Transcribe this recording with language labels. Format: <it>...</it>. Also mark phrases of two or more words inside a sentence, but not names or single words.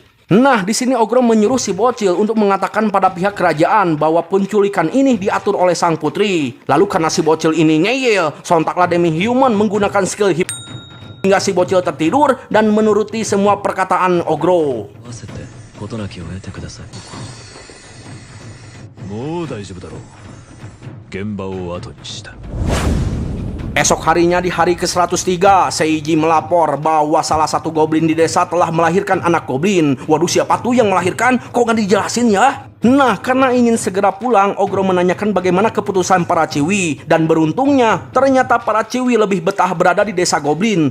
<id>Nah, di sini Ogro menyuruh si bocil untuk mengatakan pada pihak kerajaan bahwa penculikan ini diatur oleh sang putri. Lalu karena si bocil ini ngeyel, sontaklah Demi Human menggunakan skill hingga si bocil tertidur dan menuruti semua perkataan Ogro.</id> <ja>もう大丈夫だろう。現場を後にした。</ja> <id>Esok harinya di hari ke-103, Seiji melapor bahwa salah satu goblin di desa telah melahirkan anak goblin. Waduh, siapa tuh yang melahirkan? Kok nggak dijelasin ya? Nah, karena ingin segera pulang, Ogro menanyakan bagaimana keputusan para ciwi. Dan beruntungnya, ternyata para ciwi lebih betah berada di desa goblin.</id>